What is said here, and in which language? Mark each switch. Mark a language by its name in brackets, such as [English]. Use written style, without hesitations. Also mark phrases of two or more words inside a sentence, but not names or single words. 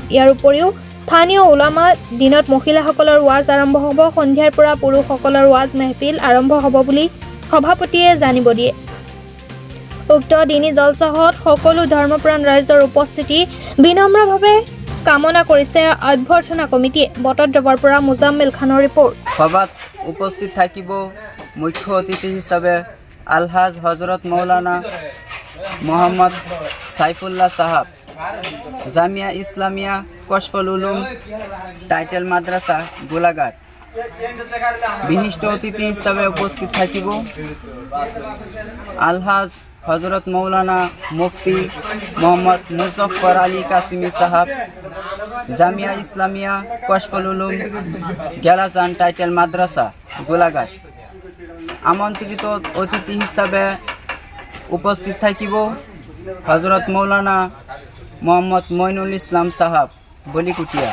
[Assamese] ইয়াৰ উপৰিও স্থানীয় উলামা দিনত মহিলাসকলৰ ৱাজ আৰম্ভ হ'ব, সন্ধিয়াৰ পৰা পুৰুষসকলৰ ৱাজ মেহফিল আৰম্ভ হ'ব বুলি সভাপতিয়ে জানিব দিয়ে। উক্ত দিনী জলসাহত সকলো ধৰ্মপ্ৰাণ ৰাইজৰ উপস্থিতি বিনম্ৰভাৱে কামনা কৰিছে অভ্যৰ্থনা কমিটিয়ে। বটদ্ৰৱৰ পৰা মুজাম্মিল খানৰ ৰিপৰ্ট। সভাত উপস্থিত থাকিব মুখ্য অতিথি হিচাপে আলহাজ হজরত মৌলানা মোহাম্মদ সাইফুল্লাহ সাহাব, জামিয়া ইসলামিয়া কশফুল উলুম টাইটেল মাদ্রাসা গোলাঘাট। বিশিষ্ট অতিথি হিসাবে উপস্থিত থাকিব আলহাজ হজরত মৌলানা মুফতি মোহাম্মদ মুজাফর আলী কাছিমি সাহাব, জামিয়া ইসলামিয়া কশফুল উলুম গেলাজান টাইটেল মাদ্রাসা গোলাঘাট। আমন্ত্রিত অতিথি হিসাবে উপস্থিত থাকিব হজরত মৌলানা মোহাম্মদ মইনুল ইসলাম সাহাব বলিকুটিয়া।